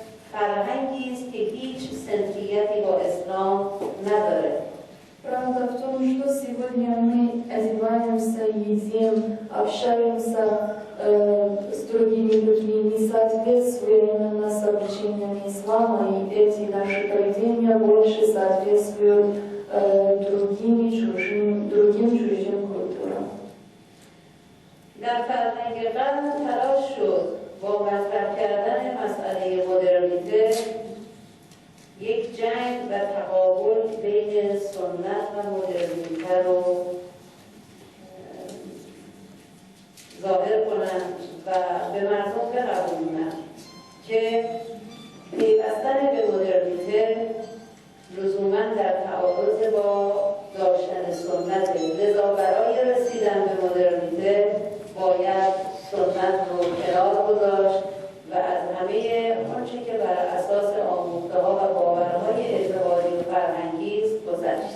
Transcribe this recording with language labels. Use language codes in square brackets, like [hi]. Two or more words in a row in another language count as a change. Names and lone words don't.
[fa] فرهنگی است که هیچ صنفیتی با اسلام نداره. [ru] Правда в том, что сегодня мы одеваемся, едим, общаемся с другими людьми, не соответствуя именно с обличениям ислама, и эти наши поведения больше соответствуют другим чужим культурам. [fa] در فرهنگ قرن تلاش شد با مطرح کردن مسئله مدرنیته یک جنگ و تقابل بین سنت و مدرنیته رو ظاهر کنند و به مردم بقبولونند که پیوستن به مدرنیته لزوما در تعارض با داشتن سنت، لذا برای رسیدن به مدرنیته باید سنت رو کنار گذاشت و از همه آنچه که بر اساس آموخته‌ها و باورهای اعتقادی و فرهنگی است گذشت.